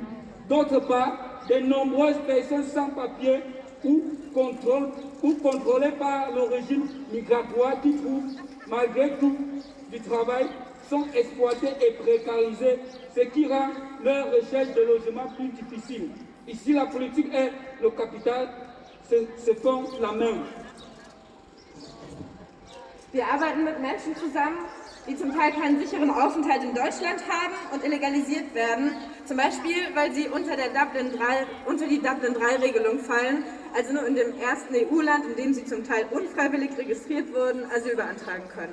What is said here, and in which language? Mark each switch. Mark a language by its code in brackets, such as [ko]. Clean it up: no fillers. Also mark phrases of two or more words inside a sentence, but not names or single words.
[fr] D'autre part, de nombreuses personnes sans papier ou contrôlées par le régime migratoire qui trouvent malgré tout du travail sont exploitées et précarisées, ce qui rend leur recherche de logement plus difficile. Ici, la politique et le capital se font la main. [de] Wir arbeiten mit Menschen zusammen, die zum Teil keinen sicheren Aufenthalt in Deutschland haben und illegalisiert werden, zum Beispiel, weil sie unter die Dublin-3-Regelung fallen, also nur in dem ersten EU-Land, in dem sie zum Teil unfreiwillig registriert wurden, Asyl beantragen können.